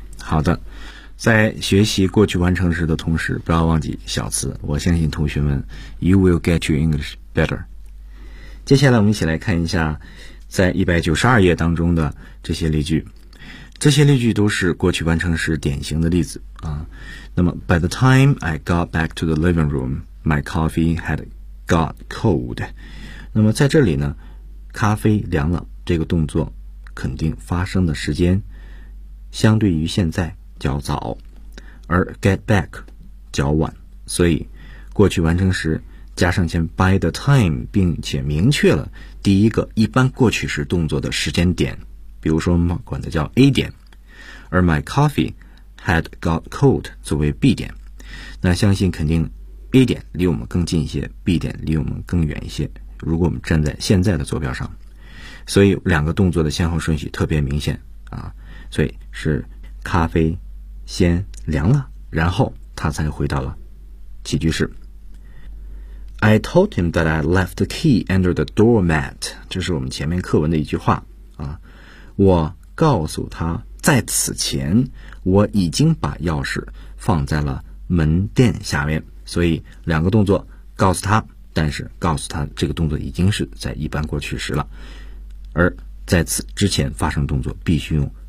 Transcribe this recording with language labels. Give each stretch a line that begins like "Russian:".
Chinese: 好的，在学习过去完成时的同时，不要忘记小词。我相信同学们
English: ，You will get your English better。
Chinese: 接下来我们一起来看一下在192页当中的这些例句。这些例句都是过去完成时典型的例子啊。
English: 那么 By the time I got back to the living room, my coffee had got cold.
Chinese: 那么在这里呢，咖啡凉了这个动作肯定发生的时间相对于现在较早，而 get back 较晚，所以过去完成时加上前 by the time， 并且明确了第一个一般过去时动作的时间点，比如说我们管的叫 A 点，而
English: my coffee had got cold
Chinese: 作为 B 点，那相信肯定 A 点离我们更近一些， B 点离我们更远一些，如果我们站在现在的坐标上，所以两个动作的先后顺序特别明显啊，所以是咖啡先凉了，然后他才回到了起居室。
English: I told him that I left the key under the doormat.
Chinese: 这是我们前面课文的一句话啊。我告诉他，在此前我已经把钥匙放在了门垫下面。所以两个动作，告诉他，但是告诉他这个动作已经是在一般过去时了。而在此之前发生动作必须用